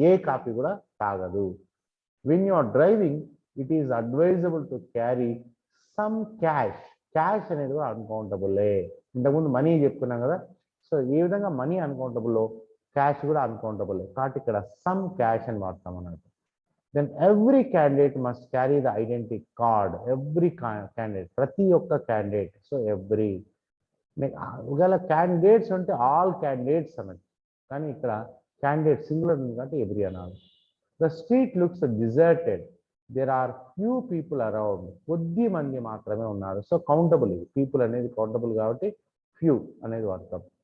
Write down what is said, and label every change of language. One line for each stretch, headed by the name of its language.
Telugu: ఏ coffee కూడా తాగదు.
English: When you are driving it is advisable to carry some cash.
Telugu: Cash అనేది కూడా అన్కౌంటబుల్లే. ఇంతకుముందు మనీ చెప్పుకున్నాం కదా, సో ఏ విధంగా మనీ అన్కౌంటబుల్లో క్యాష్ కూడా అన్కౌంటబుల్ కాబట్టి ఇక్కడ సమ్ క్యాష్ అని వాడతాం అన్నట్టు.
English: then every candidate must carry the identity card. Every candidate,
Telugu: ప్రతి ఒక్క
English: candidate.
Telugu: So every ఒకవేళ క్యాండిడేట్స్ అంటే
English: all candidates
Telugu: అన్నది, కానీ ఇక్కడ క్యాండిడేట్ సింగులర్ ఉంది కాబట్టి ఎవ్రీ అనాలి.
English: the street looks deserted, there are few people around,
Telugu: కొద్ది మంది మాత్రమే ఉన్నారు. సో కౌంటబుల్, ఇది పీపుల్ అనేది కౌంటబుల్ కాబట్టి ఫ్యూ అనేది వాడతాం.